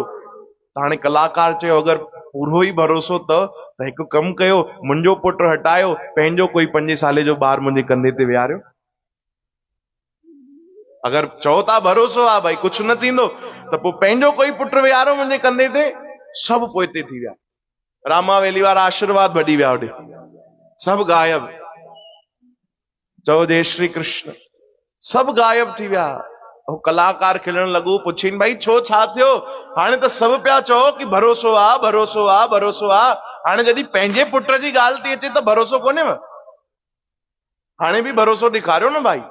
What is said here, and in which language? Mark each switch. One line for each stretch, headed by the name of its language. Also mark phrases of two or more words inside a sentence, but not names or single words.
Sindhi: हाणे कलाकार चयो अगरि पूरो ई भरोसो अथव त हिकु कमु कयो, मुंहिंजो पुटु हटायो, पंहिंजो कोई 5 साले जो ॿारु मुंहिंजे कंधे ते विहारियो। अगरि चओ था भरोसो आहे भाई कुझु न थींदो, त पोइ पंहिंजो कोई पुटु विहारो मुंहिंजे कंधे ते। सभु पोइते थी विया, रामा वेली वारा आशीर्वाद भॼी विया होॾे, सभु गायब। चओ
Hindi: जय श्री कृष्ण।
Sindhi: सभु गायब थी विया। वो कलाकार खिलण लॻो, पुछीन भाई छो छा थियो? हाणे त सभु पिया चओ कि भरोसो आ भरोसो आ भरोसो आ, हाणे जॾहिं पंहिंजे पुट जी ॻाल्हि थी अचे त भरोसो कोन्हेव? हाणे बि भरोसो ॾेखारियो न भाई।